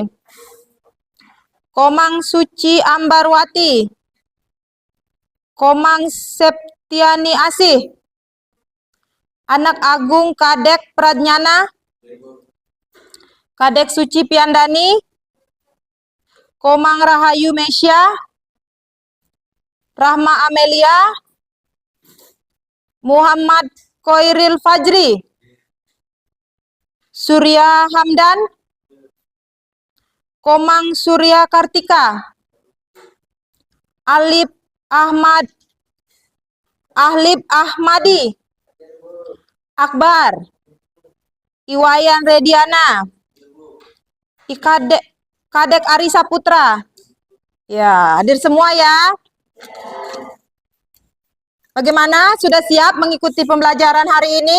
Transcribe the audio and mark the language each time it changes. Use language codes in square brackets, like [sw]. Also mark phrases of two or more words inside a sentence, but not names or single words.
[id] Komang Suci Ambarwati. Komang Septiani Asih. Anak Agung Kadek Pradnyana. Kadek Suci Piandani. Komang Rahayu Mesya. Rahma Amelia. Muhammad Koiril Fajri. Surya Hamdan. Komang Surya Kartika. Ahlib Ahmadi. Akbar. Iwayan Rediana. Kadek Arisa Putra. Ya, hadir semua ya. Bagaimana? Sudah siap mengikuti pembelajaran hari ini?